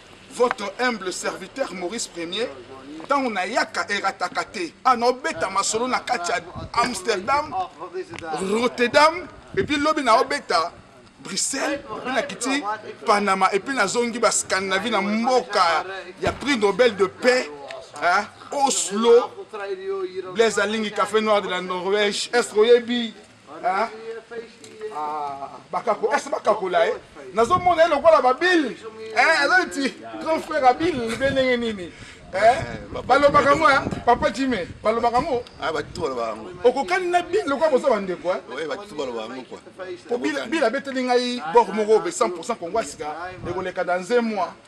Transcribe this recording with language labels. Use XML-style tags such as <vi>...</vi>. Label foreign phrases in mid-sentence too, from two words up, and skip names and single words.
<fr>Votre humble serviteur Maurice Premier,</fr> <ln>ntango nayaka erataka te. Ah, naobeta masolo na kati ya Amsterdam, Rotterdam,</ln> <fr>et puis</fr> <ln>lobi naobeta Bruxelles,</ln> <fr>et puis</fr> <ln>nakiti Panama,</ln> <fr>et puis</fr> <ln>nazongi ba Scandinavie na mboka ya</ln> <fr>prix Nobel de paix,</fr> <ln>hein?</ln> <fr>Oslo, Blaise Alingi, Café Noir de la Norvège, est-ce que oyebi?</fr> <ln>Hein? Ah, bakako, est-ce bakakola, eh? Nazomona ye lokola babili. Eh, aza neti grand frère ya Bill, mpe ndenge nini? Eh? Eh, papa Balobaka Jimmy ngo, hein? Papa Jimmy, balobaka ngo? Ah, batu balobaka ngo. Okokani na Bill lokola boza bandeko, eh? Oui, batu balobaka ngo, quoi. Po Bill, Okokani. Bill abeteli ngai bord moko be</ln> <fr>cent pour cent Congolais</fr> <ln>sika, ekoleka</ln> <fr>dans un mois.</fr>